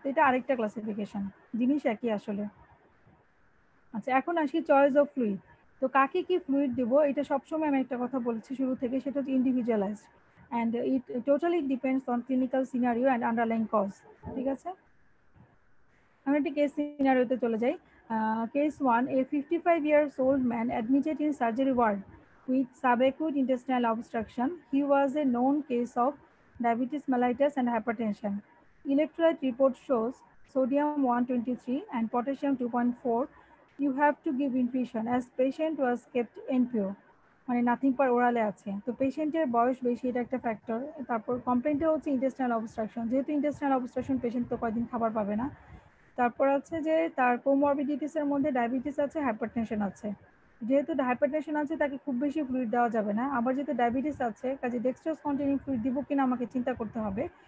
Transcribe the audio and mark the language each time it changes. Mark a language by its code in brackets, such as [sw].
[bn] এটা আরেকটা ক্লাসিফিকেশন, জিনিস একই আসলে। আচ্ছা, এখন আসি চয়েস অফ ফ্লুইড। তো কাকে কি ফ্লুইড দেবো এটা সবসময় আমি একটা কথা বলছি শুরু থেকে, সেটা হচ্ছে [en] Individualised and it totally depends on clinical scenario and underlying cause. [bn] ঠিক আছে, আমি একটা কেস সিনারিওতে চলে যাই। [en] Case 1, a 55 years old man admitted in surgery ward with subacute intestinal obstruction. He was a known case of diabetes mellitus and hypertension. Electrolyte report shows sodium 123 and potassium 2.4. You have to give infusion as patient was kept NPO, [bn] মানে nothing per ওরালে আছে। তো পেশেন্টের বয়স বেশি, এটা একটা factor. তারপর কমপ্লেন্টটা হচ্ছে ইন্টেস্টিনাল অবস্ট্রাকশন, যেহেতু ইন্টেস্টিনাল অবস্ট্রাকশন পেশেন্ট তো কয়েকদিন খাবার পাবে না। তারপর আছে যে তার কোমরবিডিটিসের মধ্যে ডায়াবেটিস আছে, হাইপারটেনশন আছে। যেহেতু হাইপারটেনশন আছে তাকে খুব বেশি ফ্লুইড দেওয়া যাবে না, আবার যেহেতু ডায়াবেটিস আছে কাজে ডেক্সট্রোজ কন্টেনিং ফ্লুইড দিব কিনা আমাকে চিন্তা করতে হবে।